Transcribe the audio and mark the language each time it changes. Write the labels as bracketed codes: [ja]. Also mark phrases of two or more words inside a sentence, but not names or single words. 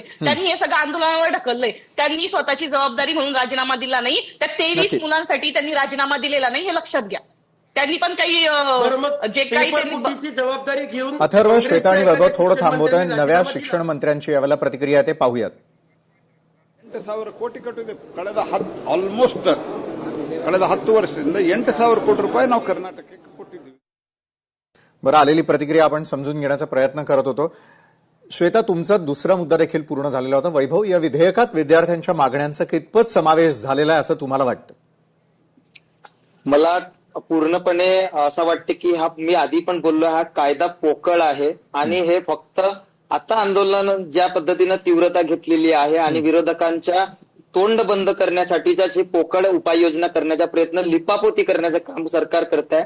[mr] त्यांनी हे सगळं आंदोलनावर ढकललंय. त्यांनी स्वतःची जबाबदारी म्हणून राजीनामा दिला नाही. त्या 23 मुलांसाठी त्यांनी राजीनामा दिलेला नाही हे लक्षात घ्या. त्यांनी पण काही जे काही जबाबदारी घेऊन अथर्व, श्वेता आणि वैभव थोडं थांबवतोय. नव्या शिक्षण मंत्र्यांची यावेळेला प्रतिक्रिया ते पाहूयात. [kn] 8,000 ಕೋಟಿ ಕಟ್ಟಿದೆ ಆಲ್ಮೋಸ್ಟ್ ಕಳೆದ 10 ವರ್ಷದಿಂದ 8,000 ಕೋಟಿ ರೂಪಾಯಿ ನಾವು ಕರ್ನಾಟಕಕ್ಕೆ ಕೊಟ್ಟಿದ್ದೀವಿ. [mr] बरं, आलेली प्रतिक्रिया आपण समजून घेण्याचा प्रयत्न करत होतो. श्वेता, तुमचा दुसरा मुद्दा देखील पूर्ण झालेला होता. वैभव, या विधेयकात विद्यार्थ्यांच्या मागण्यांचा कितपत समावेश झालेला आहे असं तुम्हाला वाटतं? मला पूर्णपणे असं वाटतं की मी आधी पण बोललो, हा कायदा पोकळ आहे आणि हे फक्त आता आंदोलन ज्या पद्धतीनं तीव्रता घेतलेली आहे आणि विरोधकांच्या तोंड बंद करण्यासाठीच्या जे पोकळ उपाययोजना करण्याचा प्रयत्न, लिपापोती करण्याचं काम सरकार करत आहे.